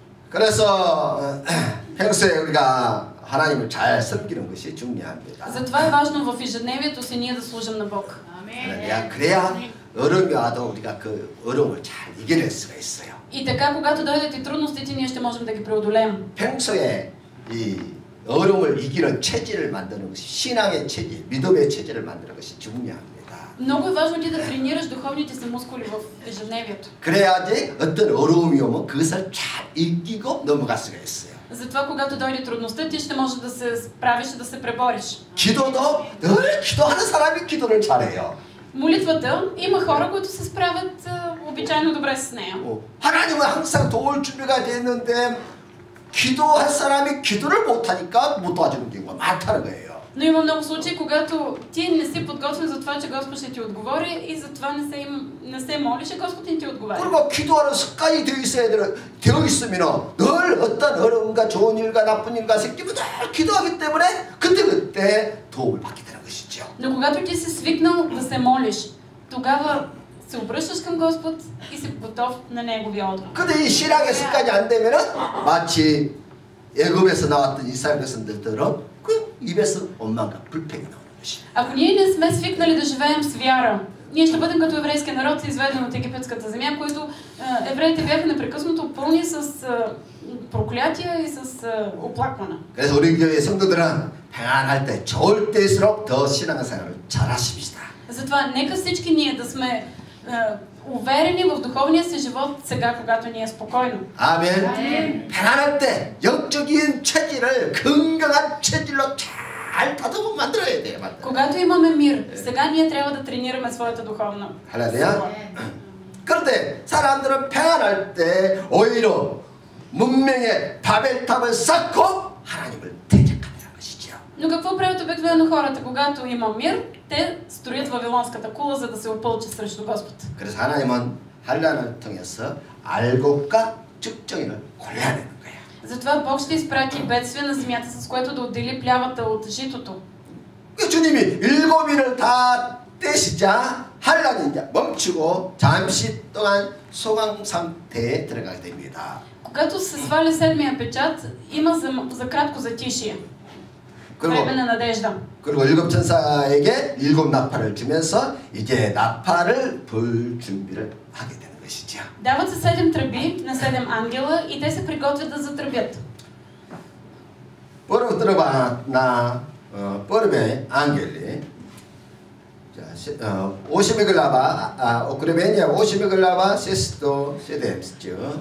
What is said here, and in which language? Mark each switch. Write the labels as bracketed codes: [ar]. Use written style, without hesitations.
[ko] 그래서 평소에 우리가 하나님을 잘 섬기는 것이 중요합니다. [bg] Затова е важно в ежедневието си ние да служим на Бог. [ko] 할렐루야. 그래야 어려움이 와도 우리가 그 어려움을 잘 이겨낼 수가 있어요. [bg] И така, когато дойдат и трудностите, ние ще можем да ги преодолеем. [ko] 평소에 이 어려움을 이기는 체질을 만드는 것이 신앙의 체질, 믿음의 체질을 만드는 것이 중요합니다. [bg] Много е важно ти да тренираш духовните си мускули в ежедневието. [ko] 그래야지 어떤 어려움이 오면 그것을 잘 이기고 넘어갈 수가 있어요. [bg] Затова, когато дойде трудността, ти ще можеш да се справиш и да се пребориш. [ko] 기도도 늘 기도하는 사람이 기도를 잘해요. [bg] Молитвата, има хора, които се справят обичайно добре с нея. [ko] 하나님은 항상 도울 준비가 되어 있는데 기도할 사람이 기도를 못하니까 못 도와주는 경우가 많다는 거예요. [bg] Но има много случаи, когато ти не си подготвен за това, че Господ ще ти отговори и затова не се молиш, и Господ не ти отговаря. [ko] 그리고 기도하는 습관이 되어 있으면 늘 어떤 어려움과 좋은 일과 나쁜 일과 생기면 늘 기도하기 때문에 그때 도움을 받게 되는 것이죠. [bg] Но когато ти си свикнал да се молиш, тогава се обръщаш към Господ и си готов на Неговия отговор. [ko] 근데 이 신앙의 습관이 안 되면은 마치 애굽에서 나왔던 이스라엘 백성들처럼 그 입에서 원망과 불평이 나오는 것이. [bg] Ако ние не сме свикнали да живеем с вяра, ние ще бъдем като еврейския народ, изведен от египетската земя, които евреите бяха непрекъснато пълни с проклятия и с оплакване. [ko] 그래서 우리 교회 성도들은 평안할 때, 좋을 때일수록 더 신앙생활을 잘하십시다. [bg] Затова нека всички ние да сме уверени в духовния си живот сега, когато ни е спокойно. [ko] 아멘. 평안할 때 영적인 체질을 건강한 체질로 잘 다듬어 만들어야 돼요. [bg] Когато имаме мир, сега ние трябва да тренираме своята духовна. [ko] 할렐루야. 그런데 사람들은 평안할 때 오히려 문명의 바벨탑을 쌓고 하나님을 대적하는 것이죠. [bg] Но какво правят обикновено хората, когато има мир? Те строят Вавилонската кула, за да се опълчат срещу Господ. [ko] 그래서 하나님은 한란을 통해서 알곡과 죽정이를 골라내는 거예요. [bg] Затова Бог ще изпрати бедствие на земята, с което да отдели плявата от житото. [ko] 주님이 7인을 다 떼시자 한란이 이제 멈추고 잠시 동안 소강 상태에 들어가게 됩니다. [bg] Когато се сваля седмия печат, има за кратко затишие. време на надежда. [ko] 그리고 7 천사에게 7 나팔을 주면서 이제 나팔을 불 준비를 하게 되는 것이죠. [bg] Дават се 7 тръби на 7 ангела и те се приготвят да затръбят. Първо тръба на първия ангели 50 глава, окребение 50 глава 6-7.